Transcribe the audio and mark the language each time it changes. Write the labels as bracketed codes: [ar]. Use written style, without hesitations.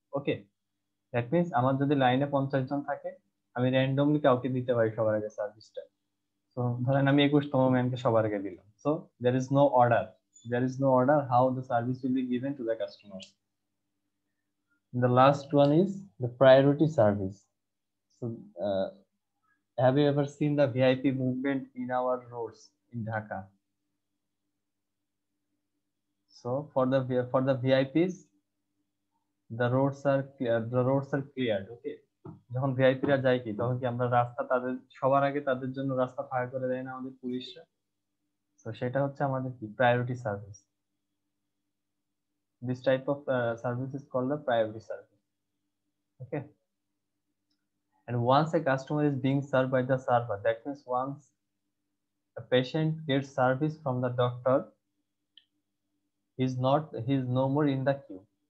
[bn] Okay, [en] that means [bn] আমার যদি লাইনে 50 জন থাকে আমি র্যান্ডমলি কাউকে দিতে পারি সবার আগে সার্ভিসটা। সো ধরেন আমি 21তম ম্যানকে সবার আগে দিলাম। [en] So there is no order how the service will be given to the customers. The last one is the priority service. So have you ever seen the VIP movement in our roads in Dhaka? So for the VIPs, the roads are cleared. [bn] Okay, যখন ভিআইপিরা যায় কি তখন কি আমরা রাস্তা তাদের সবার আগে তাদের জন্য রাস্তা ফাঁকা করে দেয় না আমাদের পুলিশরা? তো সেটা হচ্ছে আমাদের কি priority service. [en] This type of service is called the priority service. Okay, and once a customer is being served by the server, that means once a patient gets service from the doctor, he's no more in the queue.